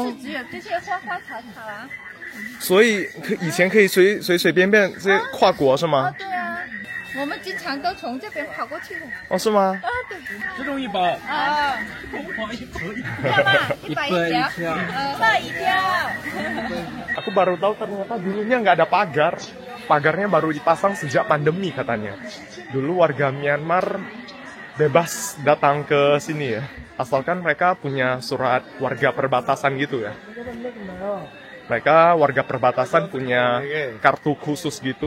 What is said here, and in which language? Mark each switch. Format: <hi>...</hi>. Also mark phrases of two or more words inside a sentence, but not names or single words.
<zh>都是只有这些花花草草啊。所以以前可以随便这些跨国是吗？对啊，我们经常都从这边跑过去的。哦，是吗？对。这种100。要吗？100一条。100一条。</zh> <id>Aku baru tahu ternyata dulunya nggak ada pagar. Pagarnya baru dipasang sejak pandemi katanya. Dulu warga Myanmar bebas datang ke sini ya. Asalkan mereka punya surat warga perbatasan gitu ya. Mereka warga perbatasan punya kartu khusus gitu.</id>